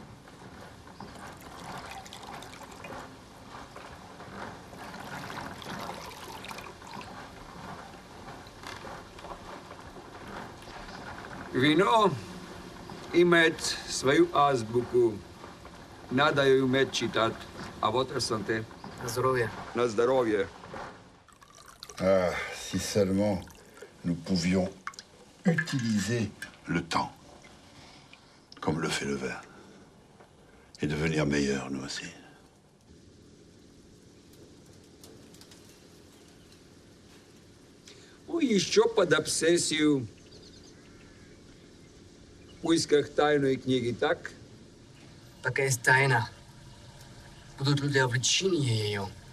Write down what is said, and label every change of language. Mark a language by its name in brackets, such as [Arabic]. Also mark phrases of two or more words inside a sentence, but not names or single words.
[Russian] Вино имеет свою азбуку. Надо ее уметь читать. А вот санте. На здоровье. На здоровье. [French] Ah, si seulement nous pouvions utiliser le temps, comme le fait le vin, et devenir meilleurs, nous aussi. [Russian] Ну, еще под обсессию в поисках тайной книги, так? Такая есть тайна. Будут люди обречены ее.